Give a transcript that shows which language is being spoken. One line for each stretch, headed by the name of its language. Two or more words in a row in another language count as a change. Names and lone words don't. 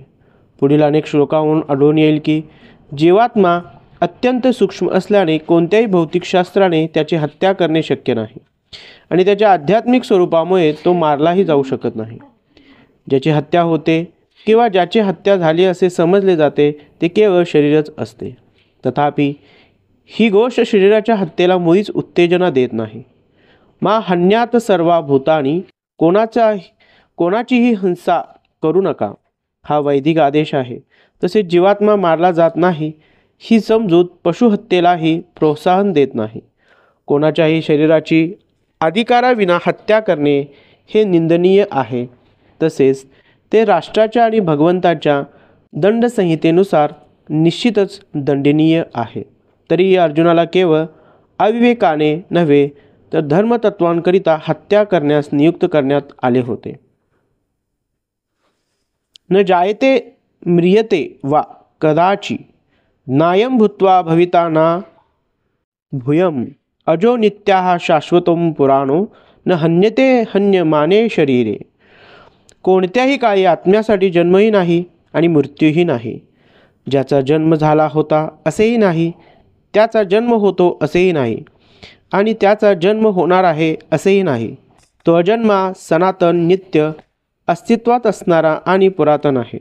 Marathi: पुढील अनेक श्लोकांवरून आढळून येईल की जीवात्मा अत्यंत सूक्ष्म असल्याने कोणत्याही भौतिक शास्त्राने त्याची हत्या करणे शक्य नाही आणि त्याच्या आध्यात्मिक स्वरूपामुळे तो मारलाही जाऊ शकत नाही। ज्याची हत्या होते किंवा ज्याची हत्या झाली असे समजले जाते ते केवळ शरीरच असते। तथापि ही गोष्ट शरीराच्या हत्येला मुळीच उत्तेजना देत नाही।
Sanskrit: मा हन्यात सर्वा भूतानी,
Marathi: कोणाचीही हिंसा करू नका हा वैदिक आदेश आहे। तसेच जीवात्मा मारला जात नाही ही समजूत पशुहत्येलाही प्रोत्साहन देत नाही। कोणाच्याही शरीराची अधिकाराविना हत्या करणे हे निंदनीय आहे, तसेच ते राष्ट्राच्या आणि भगवंताच्या दंडसंहितेनुसार निश्चितच दंडनीय आहे। तरीही अर्जुनाला केवळ अविवेकाने नव्हे तर धर्मतत्वांकरिता हत्या करण्यास नियुक्त करण्यात आले होते।
Sanskrit: न जायते म्रियते वा कदाचि नायं भूत्वा भविता न भूयं अजो नित्याः शाश्वतं पुराणो न हन्यते हन्यमाने शरीरे।
Marathi: कोणत्याही काळी आत्म्यासाठी जन्मही नाही आणि मृत्यूही नाही। ज्याचा जन्म झाला होता असेही नाही, त्याचा जन्म होतो असेही नाही आणि त्याचा जन्म होणार आहे असेही नाही। तो अजन्मा, सनातन, नित्य, अस्तित्वात असणारा आणि पुरातन आहे।